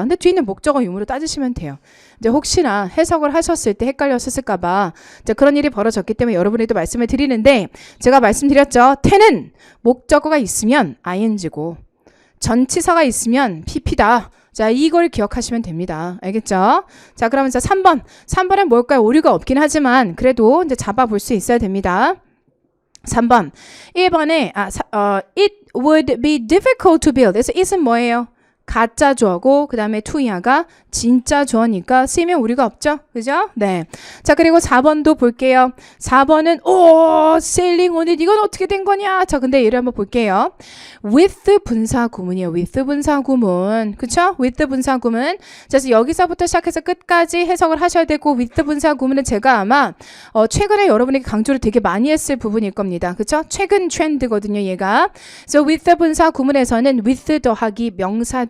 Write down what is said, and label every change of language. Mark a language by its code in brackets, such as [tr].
[ko] 근데 뒤에 있는 목적어 유무로 따지시면 돼요. 이제 혹시나 해석을 하셨을 때 헷갈렸을까 봐 그런 일이 벌어졌기 때문에 여러분에도 말씀을 드리는데, 제가 말씀드렸죠. 태는 목적어가 있으면 ing고 전치사가 있으면 pp다. 자, 이걸 기억하시면 됩니다. 알겠죠? 자, 그러면 이제 3번은 뭘까요? 오류가 없긴 하지만 그래도 이제 잡아볼 수 있어야 됩니다. 3번. 1번에 [en] it would be difficult to build. [ko] 그래서 it은 뭐예요? 가짜 주어고, 그 다음에 to야가 진짜 주어니까 쓰이면 우리가 없죠? 그죠? 네. 자, 그리고 4번도 볼게요. 4번은, [en] sailing on it. [ko] 이건 어떻게 된 거냐? 자, 근데 얘를 한번 볼게요. with 분사 구문이에요. with 분사 구문. 그쵸? with 분사 구문. 그래서 여기서부터 시작해서 끝까지 해석을 하셔야 되고, with 분사 구문은 제가 아마, 최근에 여러분에게 강조를 되게 많이 했을 부분일 겁니다. 그쵸? 최근 트렌드거든요, 얘가. 그래서 with 분사 구문에서는 with 더하기 명사